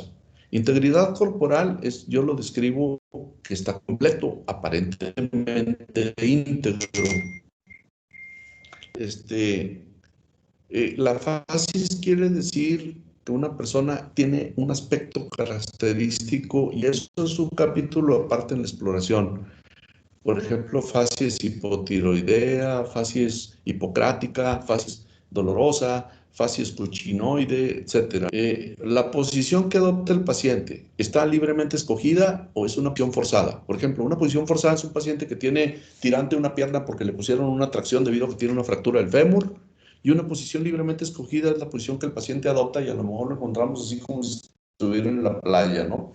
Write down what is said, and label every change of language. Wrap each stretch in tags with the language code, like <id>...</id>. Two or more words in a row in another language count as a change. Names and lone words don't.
<es>Integridad corporal es, yo lo describo que está completo, aparentemente íntegro. La facies quiere decir que una persona tiene un aspecto característico y eso es un capítulo aparte en la exploración. Por ejemplo, facies hipotiroidea, facies hipocrática, facies dolorosa, facies cruchinoide, etc. La posición que adopta el paciente, ¿está libremente escogida o es una opción forzada? Por ejemplo, una posición forzada es un paciente que tiene tirante una pierna porque le pusieron una tracción debido a que tiene una fractura del fémur, y una posición libremente escogida es la posición que el paciente adopta y a lo mejor lo encontramos así como si estuviera en la playa, ¿no?</es>